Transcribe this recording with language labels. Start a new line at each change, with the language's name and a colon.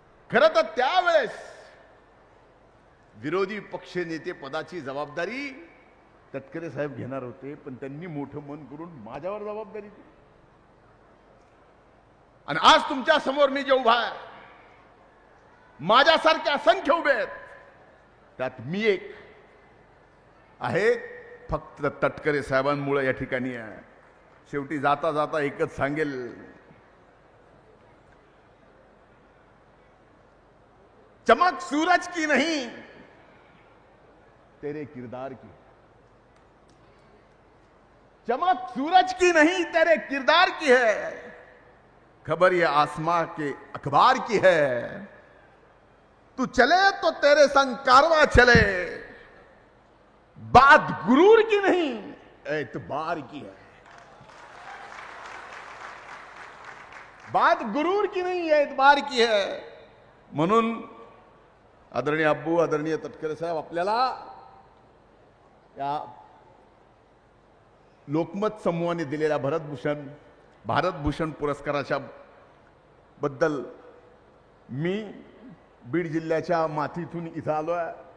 Marathi: खरं तर त्यावेळेस विरोधी पक्ष नेते पदाची जबाबदारी तटकरे साहेब घेणार होते, पण त्यांनी मोठं मन करून माझ्यावर जबाबदारी दिली. आणि आज तुमच्या समोर मी जे उभा आहे, माझ्यासारखे असंख्य उभे आहेत, त्यात मी एक आहे. फक्त तटकरे साहेबांमुळे या ठिकाणी आहे. शेवटी जाता जाता एकच सांगेल,
Hindi: चमक सूरज की नहीं तेरे किरदार की, चमक सूरज की नहीं तेरे किरदार की है, खबर ये आसमां के अखबार की है, तू चले तो तेरे संग कारवां चले, बात गुरूर की नहीं एतबार की है, बात गुरूर की नहीं एतबार की है.
Marathi: म्हणून आदरणीय अब्बू, आदरणीय तटकरे साहेब, आपल्याला या लोकमत समूहाने दिलेल्या भारतभूषण पुरस्काराच्या बद्दल मी बीड जिल्ह्याच्या मातीतून इथं आलो आहे.